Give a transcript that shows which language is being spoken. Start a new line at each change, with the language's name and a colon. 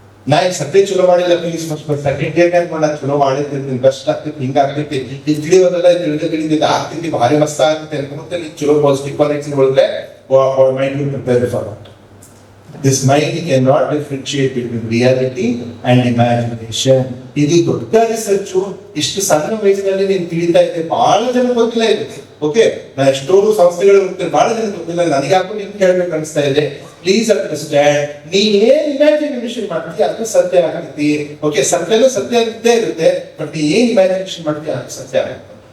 Kannada: ನಾ ಈಗ ಸದ್ಯ ಚಲೋ ಮಾಡಿಲ್ಲ ಪ್ಲೀಸ್, ಸೆಕೆಂಡ್ ಇಯರ್ ಟೈಮ್ ಮಾಡಿ ಚಲೋ ಮಾಡಿರ್ತೀನಿ, ಬೆಸ್ಟ್ ಆಗ್ತಿತ್ತು, ಹಿಂಗ ಆಗ್ತೈತಿ, ಇದು ತಿಳಿಯೋದಲ್ಲ, ತಿಳಿದ ಆಗ್ತೈತಿ, ಭಾರಿ ಮಸ್ತ್ ಆಗ್ತೈತಿ ಅನ್ಕೊಂತ ನೀ ಚಲೋ ಪಾಸಿಟಿವ್ ಕಾನೆಕ್ಷನ್ ಒಳಗೆ
English: Mind prepare for it. This mind cannot differentiate between reality and imagination.
Kannada: ಇದು ದೊಡ್ಡ ರಿಸರ್ಚ್. ಇಷ್ಟು ಸಣ್ಣ ವಯಸ್ಸಿನಲ್ಲಿ ನೀನು ತಿಳಿತಾ ಇದ್ದೆ, ಬಹಳ ಜನ ಗೊತ್ತಿಲ್ಲ ಇದೆ. ಓಕೆ, ನಾ ಎಷ್ಟೋ ಸಂಸ್ಥೆಗಳು ಹೋಗ್ತೇನೆ, ಬಹಳ ಜನ ಗೊತ್ತಿಲ್ಲ. ನನಗೆ ಯಾಕೋ ನಿಮ್ಗೆ ಹೇಳ್ಬೇಕು ಅನಿಸ್ತಾ ಇದೆ.
English: please understand,
Kannada: ನೀ ಏನ್ ಇಮ್ಯಾಜಿನೇಷನ್ ಮಾಡ್ತೀಯ ಅದು ಸತ್ಯ ಆಗತ್ತಿ. ಓಕೆ, ಸತ್ಯನೂ ಸತ್ಯ ಇದ್ದೇ ಇರುತ್ತೆ, ಬಟ್ ನೀ ಏನ್ ಇಮ್ಯಾಜಿನೇಷನ್ ಮಾಡ್ತೀಯ ಅದು ಸತ್ಯ ಆಗುತ್ತೆ.